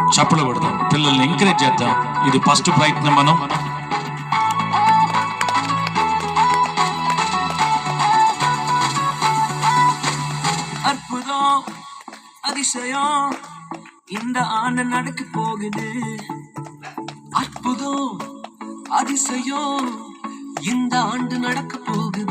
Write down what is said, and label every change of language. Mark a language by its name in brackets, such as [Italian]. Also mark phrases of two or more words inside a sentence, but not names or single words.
[Telugu] చప్పలు కొడదాం, పిల్లల్ని ఎంకరేజ్ చేద్దాం. ఇది ఫస్ట్ ప్రయత్నం. మనం [Tamil] அற்புதம் அதிசயம் இந்த ஆண்டு நடக்க போகுது. அற்புதம் அதிசயம் இந்த ஆண்டு நடக்க போகுது.